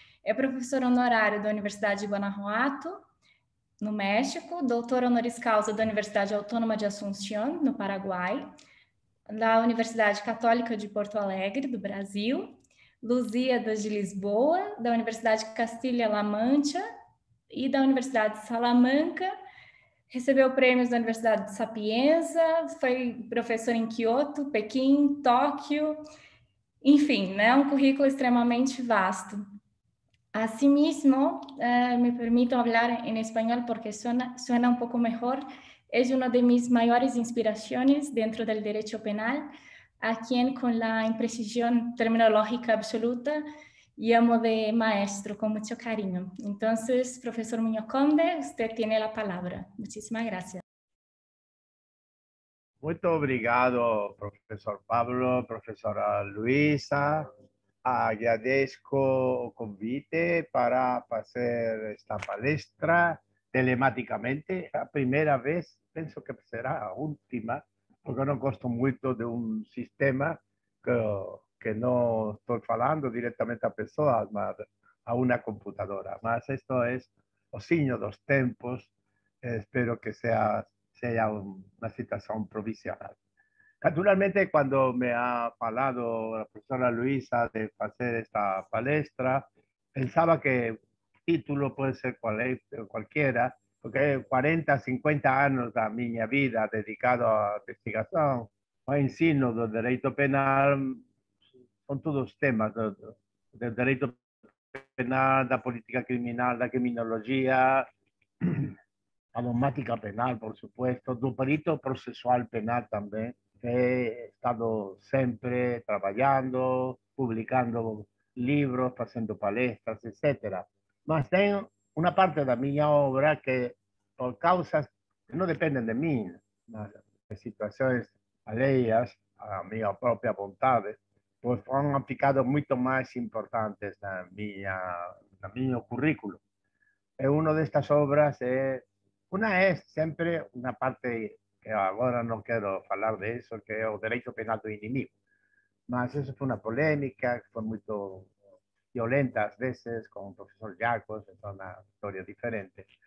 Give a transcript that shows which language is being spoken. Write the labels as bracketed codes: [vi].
[pt] É professor honorário da Universidade de Guanajuato, no México, doutor honoris causa da Universidade Autônoma de Assunción, no Paraguai, da Universidade Católica de Porto Alegre, do Brasil, Lusíadas de Lisboa, da Universidade Castilha-La Mancha e da Universidade de Salamanca. Recebeu prêmios da Universidade de Sapienza, foi professor em Kyoto, Pequim, Tóquio, enfim, né, um currículo extremamente vasto. [es] Asimismo, me permito hablar en español porque suena un poco mejor. Es una de mis mayores inspiraciones dentro del derecho penal, a quien con la imprecisión terminológica absoluta llamo de maestro con mucho cariño. Entonces, profesor Muñoz Conde, usted tiene la palabra. Muchísimas gracias. [pt] Muito obrigado, professor Pablo, professora Luísa. Agradeço o convite para fazer esta palestra telematicamente. A primeira vez, penso que será a última, porque eu não gosto muito de um sistema que não estou falando diretamente a pessoas, mas a uma computadora. Mas isto é o signo dos tempos. [es] Espero que sea una situación provisional. Naturalmente, cuando me ha hablado la profesora Luísa de hacer esta palestra, pensaba que el título puede ser cualquiera, porque 40, 50 años de mi vida dedicado a investigación o ensino del derecho penal son todos temas del derecho penal, [pt] da política criminal, [es] da criminología, a dogmática penal, por supuesto, [pt] do perito processual penal também. [es] He estado [pt] sempre trabalhando, publicando livros, fazendo palestras, etc. Mas tem uma parte da minha obra que, por causas que não dependem de mim, mas de situações alheias à minha própria vontade, [es] pues han [pt] ficado muito mais importantes na meu currículo. [es] Una de estas obras una es siempre una parte que ahora no quiero hablar de eso, que es el derecho penal [pt] do inimigo. [es] Mas eso fue una polémica, que fue muy violenta a veces, con el profesor Jacos, es una historia diferente.